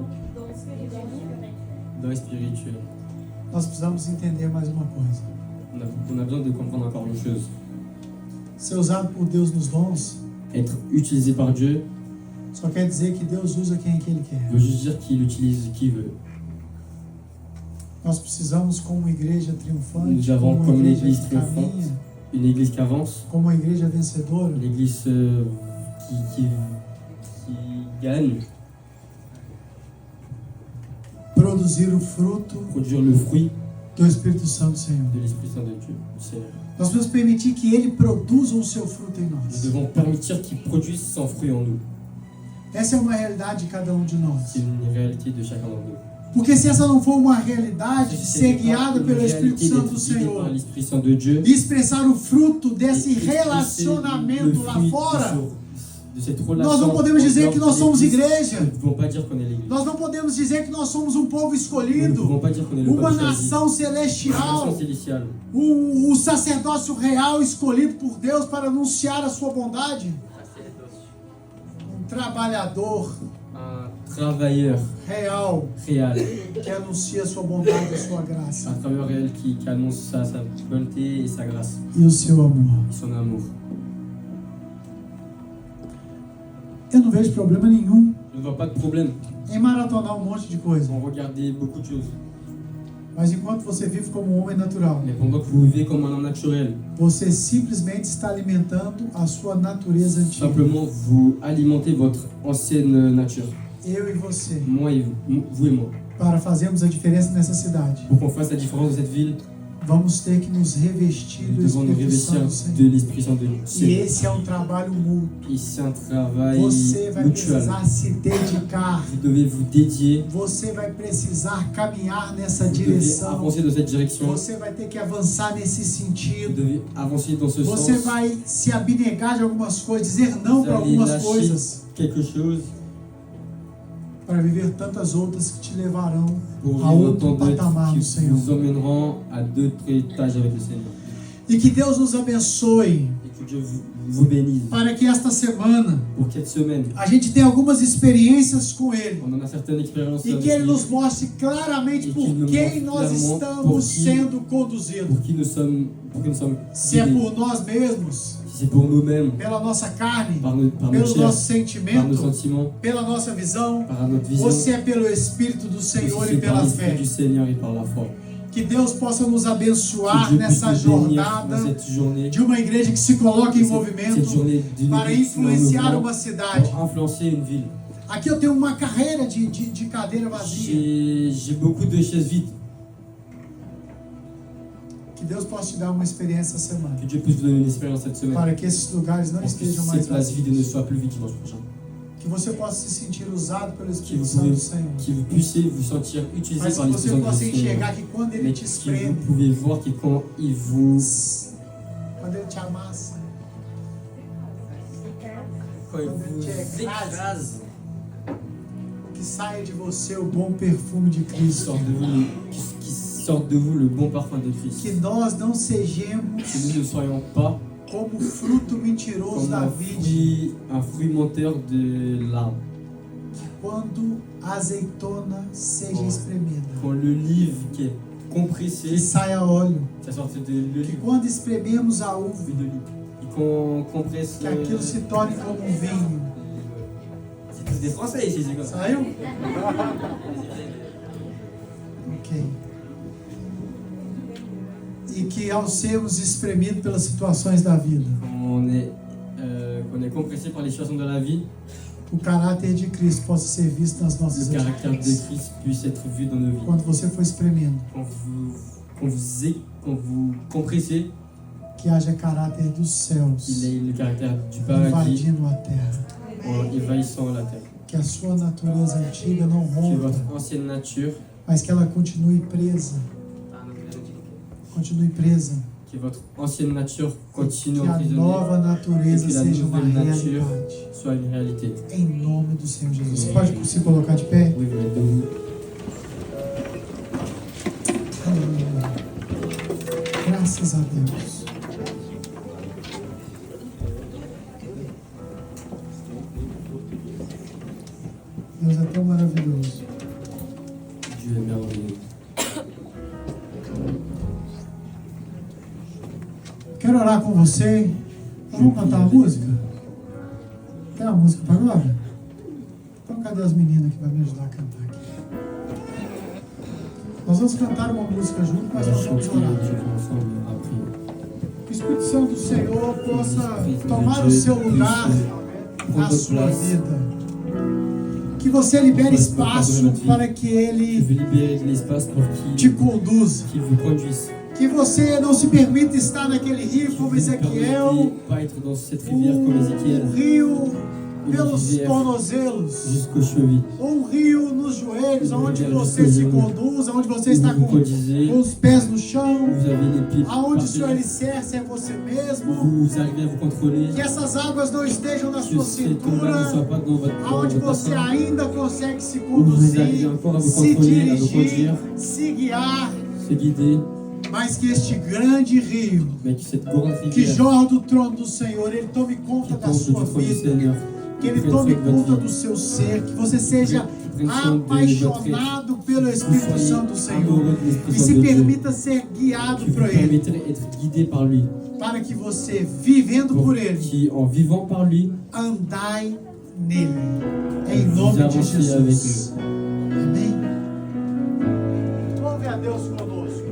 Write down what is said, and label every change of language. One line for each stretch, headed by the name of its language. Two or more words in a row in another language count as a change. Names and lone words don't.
French: Dans les spirituels.
Portuguese: Nós precisamos entender mais uma coisa.
French: On a besoin de comprendre encore une chose.
Portuguese: Ser usado por Deus nos dons
French: Être utilisé par Dieu
Portuguese: só quer dizer que Deus usa quem Ele quer.
French: veut juste dire qu'il utilise qui veut.
Portuguese: Nós precisamos, como igreja triunfante,
French: Nous avons
Portuguese: como
French: comme une
Portuguese: igreja
French: église
Portuguese: que
French: triomphante,
Portuguese: caminha,
French: une église qui avance,
Portuguese: como uma igreja vencedora,
French: une église qui gagne,
Portuguese: produzir o fruto
French: produire le fruit
Portuguese: do Espírito Santo do Senhor.
French: de l'Esprit Saint de Dieu, du Seigneur.
Portuguese: Nós devemos permitir que Ele produza o seu fruto em
French: Nous
Portuguese: nós.
French: devons permettre qu'il produise son fruit en nous.
Portuguese: Essa é uma realidade de cada um de nós.
French: C'est une réalité de chacun d'entre nous.
Portuguese: Porque se essa não for uma realidade de
French: Si
Portuguese: ser
French: c'est pas
Portuguese: guiada
French: une
Portuguese: pelo Espírito
French: réalité
Portuguese: Santo do
French: d'être guidé
Portuguese: Senhor
French: par l'Esprit Saint de Dieu,
Portuguese: e expressar o fruto desse
French: et expresser le
Portuguese: relacionamento lá
French: fruit
Portuguese: fora,
French: de cette relation,
Portuguese: nós não podemos dizer que nós somos
French: l'église,
Portuguese: igreja.
French: nous ne pouvons pas dire qu'on est l'église.
Portuguese: Nós não podemos dizer que nós somos um povo
French: Nous ne
Portuguese: escolhido,
French: pouvons pas dire qu'on est le
Portuguese: uma
French: peuple choisi.
Portuguese: nação
French: Une
Portuguese: celestial,
French: nation célestiale.
Portuguese: o sacerdócio real escolhido por Deus para anunciar a sua bondade. Um trabalhador
French: Un travailleur
Portuguese: real
French: réel.
Portuguese: que anuncia a sua bondade e a sua graça
French: Un travailleur réel qui annonce sa bonté et sa grâce.
Portuguese: e o seu amor.
French: Et son amour.
Portuguese: Eu não vejo problema nenhum
French: Je ne vois pas de problème
Portuguese: em maratonar um monte de coisa,
French: en regarder beaucoup de choses.
Portuguese: mas enquanto você vive como um homem natural,
French: Mais pendant que vous vivez comme un homme naturel,
Portuguese: você simplesmente está alimentando a sua natureza antiga.
French: simplement vous alimentez votre ancienne nature.
Portuguese: Eu e você,
French: Moi et vous et moi.
Portuguese: para fazermos a diferença nessa cidade,
French: Pour qu'on fasse la différence dans cette ville,
Portuguese: vamos ter que nos revestir
French: nous
Portuguese: do
French: devons nous
Portuguese: Espírito Santo
French: revestir
Portuguese: do
French: de
Portuguese: Senhor.
French: l'Esprit Saint de
Portuguese: E
French: Dieu.
Portuguese: esse é um trabalho mútuo.
French: Et c'est un travail
Portuguese: Você vai
French: mutuel.
Portuguese: precisar se dedicar.
French: Vous devez vous dédier,
Portuguese: Você vai precisar caminhar nessa
French: vous devez
Portuguese: direção.
French: avancer dans cette direction,
Portuguese: Você vai ter que avançar nesse
French: vous
Portuguese: sentido.
French: devez avancer dans ce
Portuguese: Você
French: sens.
Portuguese: vai se abnegar de algumas coisas, dizer não
French: Vous
Portuguese: para
French: allez
Portuguese: algumas
French: lâcher
Portuguese: coisas,
French: quelque chose
Portuguese: para viver tantas outras que te levarão
French: pour
Portuguese: a
French: vivre
Portuguese: outro
French: autant d'autres
Portuguese: patamar no
French: qui
Portuguese: Senhor.
French: vous emmèneront à d'autres étages avec le Seigneur.
Portuguese: E que Deus nos abençoe
French: Et que Dieu vous bénisse.
Portuguese: para que esta semana
French: Pour cette semaine,
Portuguese: a gente tenha algumas experiências com Ele.
French: on en a certaines expériences
Portuguese: E
French: avec
Portuguese: que Ele
French: lui,
Portuguese: nos mostre claramente E por que nos quem mostre nós
French: clairement
Portuguese: estamos
French: por qui-
Portuguese: sendo conduzidos.
French: pour que nous sommes
Portuguese: Se é
French: guidés.
Portuguese: por nós mesmos,
French: Si c'est pour nous-mêmes,
Portuguese: pela nossa carne,
French: par notre
Portuguese: pelo
French: chair,
Portuguese: nosso
French: par nos
Portuguese: sentimento,
French: sentiments,
Portuguese: pela nossa visão,
French: par notre vision,
Portuguese: ou
French: ou
Portuguese: se é pelo Espírito do
French: si
Portuguese: Senhor e
French: c'est par
Portuguese: pela
French: l'Esprit
Portuguese: fé.
French: du Seigneur et par la foi.
Portuguese: Que Deus possa nos
French: Que
Portuguese: abençoar
French: Dieu puisse
Portuguese: nessa
French: nous bénir
Portuguese: jornada
French: dans cette journée,
Portuguese: de uma igreja que se coloca em
French: cette
Portuguese: movimento
French: journée d'une
Portuguese: para
French: église en
Portuguese: influenciar
French: mouvement
Portuguese: uma cidade.
French: pour influencer une ville.
Portuguese: Aqui eu tenho uma carreira de cadeira vazia.
French: J'ai beaucoup de chaises vides.
Portuguese: Que Deus possa te dar uma experiência essa semana,
French: Que Dieu puisse vous donner une expérience cette semaine.
Portuguese: para que esses lugares não
French: Pour que
Portuguese: estejam mais
French: ces places vides ne
Portuguese: vazios.
French: soient plus vides dimanche prochain.
Portuguese: Que você possa se sentir usado pelo
French: Que
Portuguese: Espírito
French: vous,
Portuguese: Santo
French: pouvez,
Portuguese: do Senhor.
French: que vous puissiez vous sentir utilisé
Portuguese: Mas
French: par
Portuguese: que
French: l'Esprit
Portuguese: você
French: Saint
Portuguese: possa
French: du Seigneur.
Portuguese: enxergar que quando Ele
French: Mais
Portuguese: te
French: que
Portuguese: espreme,
French: vous pouvez voir que quand il vous,
Portuguese: quando Ele te amassa,
French: quand il vous écrase,
Portuguese: que saia de você o bom perfume de
French: qui
Portuguese: Cristo.
French: sorte de vous, qui sorte de vous le bon parfum de Christ.
Portuguese: Que nós não sejamos
French: Que nous ne soyons pas
Portuguese: como fruto mentiroso
French: comme
Portuguese: da vide,
French: un fruit menteur de l'arbre.
Portuguese: quando a azeitona seja Oh. espremida,
French: Quand l'olive qui est compressée,
Portuguese: que saia óleo,
French: ça sorte de
Portuguese: que
French: l'olive,
Portuguese: quando esprememos a uva,
French: fruit d'olive. Et qu'on compresse.
Portuguese: que aquilo se torne como um vinho.
French: C'est tous des Français ici, c'est comme ça.
Portuguese: Saiu? Ok. E que ao sermos espremidos pelas situações da vida,
French: Qu'on est compressé par les situations de la vie,
Portuguese: o caráter de Cristo possa ser visto nas nossas
French: le caractère de
Portuguese: atitudes.
French: Christ puisse être vu dans nos vies.
Portuguese: Quando você for espremendo,
French: Quand vous compressez,
Portuguese: que haja caráter dos céus
French: qu'il ait le caractère du paradis
Portuguese: invadindo a terra.
French: en envahissant la terre.
Portuguese: Que a sua natureza antiga não
French: Que
Portuguese: rompa,
French: votre ancienne nature,
Portuguese: mas que ela continue presa. Continue presa.
French: que votre ancienne nature continue
Portuguese: Que a
French: emprisonnée,
Portuguese: nova natureza
French: que la
Portuguese: seja uma
French: nouvelle nature
Portuguese: realidade.
French: soit une réalité.
Portuguese: Em nome do Senhor Jesus. Você pode se colocar de pé?
French: Oui, vous êtes debout.
Portuguese: Aleluia. Graças a Deus. Deus é tão maravilhoso.
French: Dieu est merveilleux.
Portuguese: Quero orar com você. Vamos cantar uma música? Quer uma música para agora? Então cadê as meninas que vão me ajudar a cantar aqui? Nós vamos cantar uma música junto, mas
French: On va
Portuguese: nós vamos
French: chanter
Portuguese: orar.
French: ensemble après.
Portuguese: Que o Espírito Santo do Senhor possa tomar o seu lugar na sua vida. Que você libere espaço para que
French: Je
Portuguese: Ele
French: veux libérer de l'espace pour
Portuguese: te
French: qu'il
Portuguese: conduza.
French: vous conduise.
Portuguese: Que você não se permita estar naquele rio como
French: Ne
Portuguese: Ezequiel,
French: permettez pas être dans cette rivière comme Ézéchiel,
Portuguese: rio pelos tornozelos,
French: jusqu'aux chevilles.
Portuguese: ou rio nos joelhos, aonde você se conduz, aonde você está
French: Vous
Portuguese: com
French: conduisez,
Portuguese: os pés no chão,
French: vous avez les pieds par
Portuguese: aonde o seu
French: terre,
Portuguese: alicerce é você mesmo.
French: vous arrivez à vous contrôler,
Portuguese: Que essas águas não estejam na
French: que
Portuguese: sua
French: cette eau-là ne
Portuguese: cintura,
French: soit pas dans votre
Portuguese: aonde
French: votre
Portuguese: você
French: bassin,
Portuguese: ainda consegue se
French: où vous arrivez
Portuguese: conduzir,
French: encore à vous
Portuguese: se
French: contrôler, à vous
Portuguese: dirigir,
French: conduire,
Portuguese: se guiar,
French: se guider,
Portuguese: mas que este grande rio
French: mais que cette grande
Portuguese: que
French: rivière
Portuguese: jorra do trono do Senhor, ele tome
French: qui
Portuguese: conta da
French: tombe du
Portuguese: sua
French: trône du
Portuguese: vida,
French: Seigneur,
Portuguese: que ele
French: prenne
Portuguese: tome
French: soin de votre
Portuguese: conta
French: vie,
Portuguese: do seu ser, que você seja
French: prenne soin de votre être,
Portuguese: apaixonado pelo
French: que vous
Portuguese: Espírito
French: soyez
Portuguese: Santo do Senhor
French: amoureux de l'Esprit
Portuguese: e
French: Saint
Portuguese: se
French: de Dieu,
Portuguese: permita ser guiado
French: que vous
Portuguese: por ele,
French: permettrez d'être guidé par lui,
Portuguese: para que você, vivendo
French: pour
Portuguese: por ele,
French: qui, en vivant par lui,
Portuguese: andai nele, em
French: vous
Portuguese: nome de
French: avancez avec lui.
Portuguese: Jesus. Amém? Louve a Deus conosco.